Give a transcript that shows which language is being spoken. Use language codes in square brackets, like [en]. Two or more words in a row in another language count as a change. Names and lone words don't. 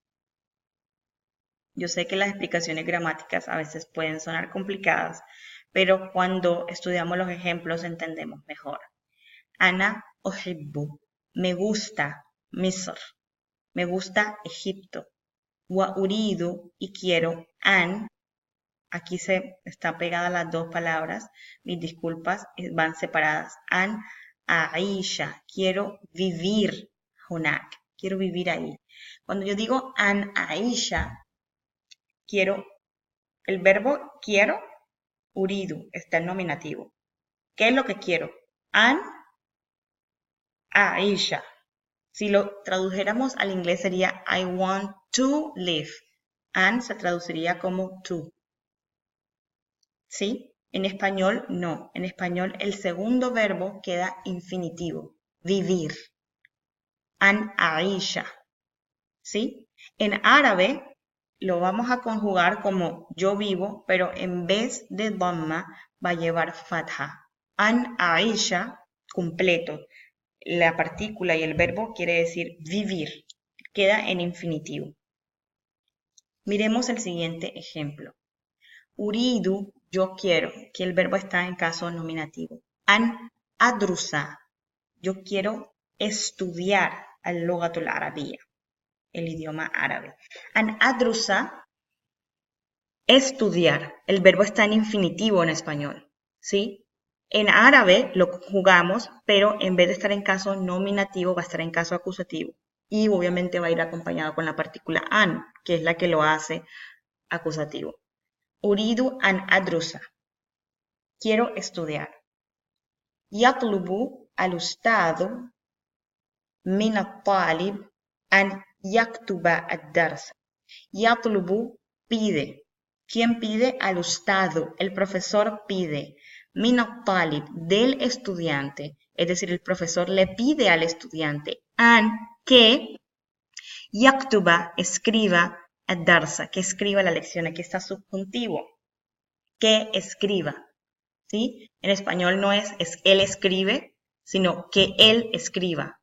[es] Yo sé que las explicaciones gramáticas a veces pueden sonar complicadas, pero cuando estudiamos los ejemplos entendemos mejor. [ar] أنا أحب, [es] me gusta Misr, me gusta Egipto. [ar] وأريد, [es] y quiero, an, aquí se está pegada las dos palabras, mis disculpas, van separadas. [ar] أن أعيش, [es] quiero vivir, hunak, quiero vivir ahí. Cuando yo digo [ar] أن أعيش, [es] quiero, el verbo quiero, uridu, está el nominativo. ¿Qué es lo que quiero? [ar] أن أعيش. [es] Si lo tradujéramos al inglés sería [en] I want to live. [es] And se traduciría como to. ¿Sí? En español no. En español el segundo verbo queda infinitivo. Vivir. [ar] أن أعيش. [es] ¿Sí? En árabe lo vamos a conjugar como yo vivo, pero en vez de dhamma va a llevar fatha. [ar] أن أعيش completo. [es] La partícula y el verbo quiere decir vivir. Queda en infinitivo. Miremos el siguiente ejemplo. Uridu, yo quiero, que el verbo está en caso nominativo. [ar] أن أدرس, [es] yo quiero estudiar [ar] اللغة العربية, [es] el idioma árabe. [ar] أن أدرس, [es] estudiar, el verbo está en infinitivo en español, ¿sí? En árabe lo conjugamos, pero en vez de estar en caso nominativo va a estar en caso acusativo. Y obviamente va a ir acompañado con la partícula an, que es la que lo hace acusativo. [ar] أريد أن أدرس. [es] Quiero estudiar. [ar] يطلب الأستاذ من الطالب أن يكتب الدرس. [es] Yatlubu pide. ¿Quién pide? Al-ustadu. El profesor pide. [ar] من الطالب, [es] del estudiante. Es decir, el profesor le pide al estudiante an que yaktuba, escriba ad-darsa, que escriba la lección. Aquí está subjuntivo. Que escriba. ¿Sí? En español no es él escribe, sino que él escriba.